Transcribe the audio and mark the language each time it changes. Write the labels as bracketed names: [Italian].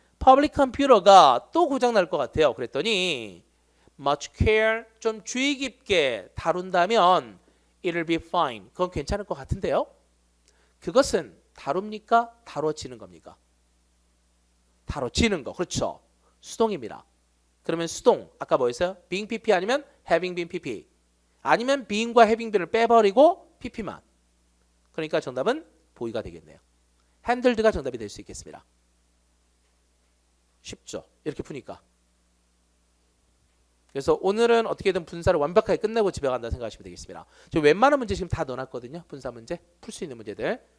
[Korean] public computer가 또 고장 날 것 같아요. 그랬더니 much care 좀 주의 깊게 다룬다면 [English] it'll be fine. [Korean] 그건 괜찮을 것 같은데요. 그것은 다룹니까? 다뤄지는 겁니까? 다뤄지는 거. 그렇죠. 수동입니다. 그러면 수동 아까 뭐였어요? being pp 아니면 having been pp 아니면 being과 having been을 빼버리고 pp만. 그러니까 정답은 보이가 되겠네요. handled가 정답이 될 수 있겠습니다. 쉽죠. 이렇게 푸니까. 그래서 오늘은 어떻게든 분사를 완벽하게 끝내고 집에 간다 생각하시면 되겠습니다. 저 웬만한 문제 지금 다 넣어놨거든요. 분사 문제, 풀 수 있는 문제들.